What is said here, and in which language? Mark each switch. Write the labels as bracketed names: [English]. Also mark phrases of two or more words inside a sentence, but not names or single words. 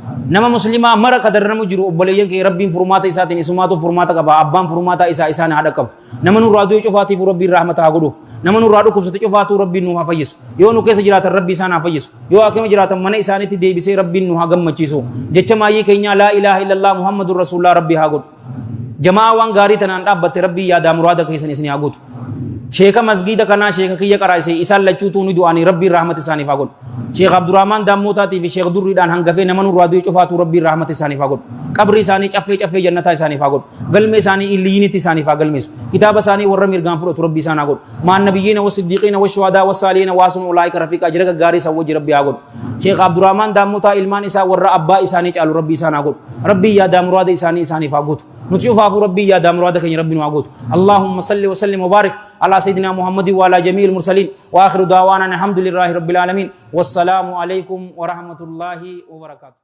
[Oromo] nama muslimaa mara ka darramu jiru obboleeyyan keenya rabbiin furmaata isaatiin isumaatu furmaata qaba abbaan furmaata isaa isaan haa dhaqqabu nama nurraa du'e cufaatiif rabbiin rahmata haa godhuuf nama nurraa dhukkubsate cufaatu rabbiin nu haa fayyisu yoo nu keessa jiraatan rabbi isaan haa fayyisu yoo akkuma jiraatan mana isaaniitti deebisee rabbiin nu haa gammachiisu jecha maayyii keenya [Arabic] لا إله إلا الله محمد رسول الله [Oromo] rabbi haa godhu jamaa waan gaarii tanaan dhaabbatte rabbii yaada muraada keessan isin haa guutu sheeka masgiida kanaa sheeka kiyya qaraa'ise isaan lachuutuu ni du'anii rabbiin rahmata isaaniif haa godhu sheek abdurrahmaan dammootaatiif sheek durriidhaan hangafee nama nurraa du'e cufaatu rabbiin rahmata isaaniif haa godhu qabri isaanii caffee jannataa isaaniif haa godhu galmee isaanii illiyinitti isaaniif haa galmeessu kitaaba isaanii warra mirgaan fudhatu rabbii isaan haa godhu [Arabic] من النبيين والصديقين والشهداء والصالحين وحسن أولئك رفيقا [Oromo] ajira gaggaarii isa wajji rabbii haa godhu sheek abdurrahmaan dammootaa ilmaan isaa warra abbaa isaanii caalu rabbii isaan haa godhu rabbii yaada muraada isaaniif haa guutu [Arabic] نتشوفها ربي يا دام مرادك يا ربي نعبد اللهم صل وسلم وبارك على سيدنا محمد وعلى جميع المرسلين واخر دعوانا الحمد لله رب العالمين والسلام عليكم ورحمة الله وبركاته.